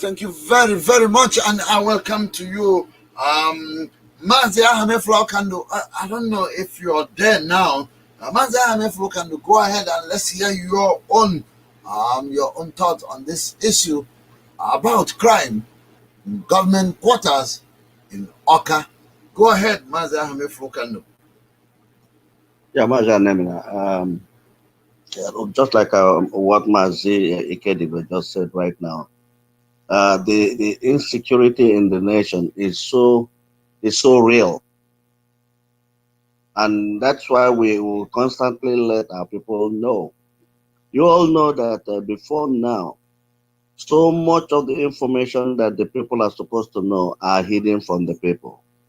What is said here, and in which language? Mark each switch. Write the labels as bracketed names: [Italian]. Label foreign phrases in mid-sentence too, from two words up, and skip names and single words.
[English] Thank you very, very much. And I welcome to you, Mazi Ahmed Fulkando. I don't know if you're there now. Mazi Ahmed Fulkando, go ahead and let's hear your own thoughts on this issue about crime in government quarters in Oka. Go ahead, Mazi Ahmed Fulkando. Yeah, Mazi Ahmed. Just like what Mazi Ikedibe just said right now, the insecurity in the nation is so real, and that's why we will constantly let our people know. You all know that before now, so much of the information that the people are supposed to know are hidden from the people.